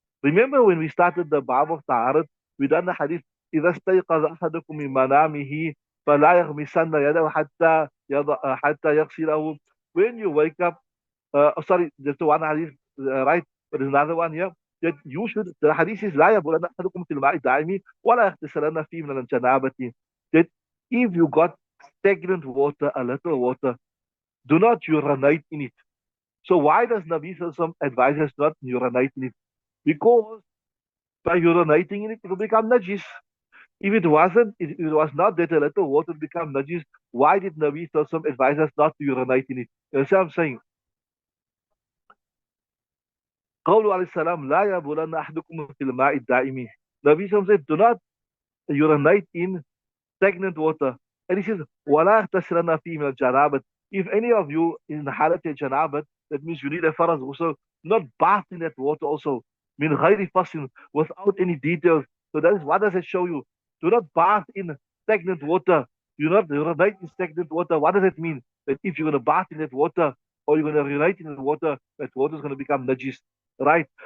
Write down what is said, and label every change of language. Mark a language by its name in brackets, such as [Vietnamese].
[English] Remember when we started the Bab of Taharat, we done the hadith, [Arabic] إذا استيقظ أحدكم من منامه فلا يغمسن يده حتى يغسله. [English] When you wake up, sorry, there's the one hadith, right? But there's another one here that you should. The hadith is [Arabic] لا يبولن أحدكم في الماء الدائم ولا يغتسلن فيه من الجنابة. [English] That if you got stagnant water, a little water, do not urinate in it. So why does Nabi Sallallahu advise us not urinate in it? Because by urinating in it, it will become najis. If it wasn't, if it was not that a little water would become najis, why did Nabi Sallallahu advise us not to urinate in it? You see what I'm saying? [Arabic] قوله عليه السلام لا يبولن أحدكم في الماء الدائم. [English] Nabi Sallallahu said, do not urinate in stagnant water. And he says, [Arabic] وَلَا اغْتَسِلَنَّ فِيهِ مِنَ الْجَنَابَةِ. [English] If any of you in the halat janabat, that means you need a faraz also, not bath in that water also, min ghayri fasin, without any details. So that is, what does it show you? Do not bath in stagnant water. Do not urinate in stagnant water. What does it mean? That if you're going to bath in that water, or you're going to urinate in that water is going to become najis, right?